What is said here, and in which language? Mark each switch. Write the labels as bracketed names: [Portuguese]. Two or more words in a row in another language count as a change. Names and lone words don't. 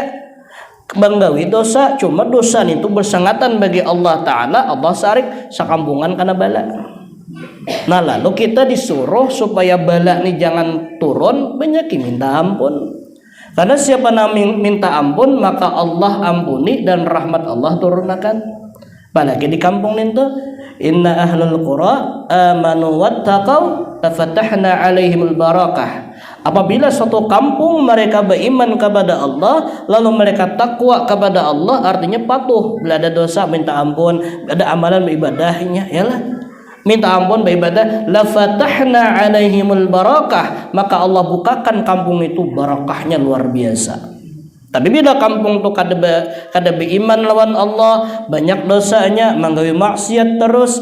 [Banjar] Banggawi dosa, cuma dosa itu bersangatan bagi Allah Taala, Allah sarik sakampungan karena bala. Nah lalu kita disuruh supaya bala ini jangan turun, banyak minta ampun. Karena siapa minta ampun maka Allah ampuni dan rahmat Allah turunkan. Apalagi di kampung itu [Arabic] إن أهل القرى آمنوا واتقوا لفتحنا عليهم البركة. [Banjar] Apabila suatu kampung mereka beriman kepada Allah, lalu mereka takwa kepada Allah, artinya patuh, bila ada dosa minta ampun, ada amalan beribadahnya, yalah minta ampun beribadah, [Arabic] لفتحنا عليهم البركة, [Banjar] maka Allah bukakan kampung itu barakahnya luar biasa. Tapi bila kampung tu kada beriman lawan Allah, banyak dosanya, manggawi maksiat terus.